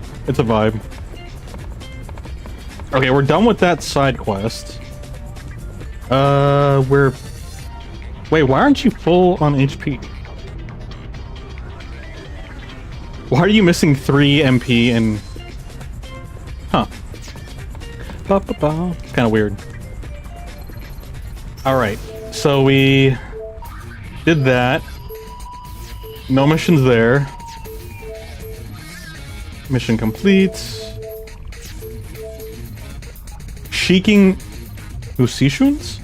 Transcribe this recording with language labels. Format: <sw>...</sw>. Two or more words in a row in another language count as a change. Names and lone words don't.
<en>It's a vibe. Okay, we're done with that side quest. We're... Wait, why aren't you full on HP? Why are you missing 3 MP and... Huh. Ba-ba-ba. It's kind of weird. Alright, so we... did that. No missions there. Mission complete. Sheeking Usishuns?</en>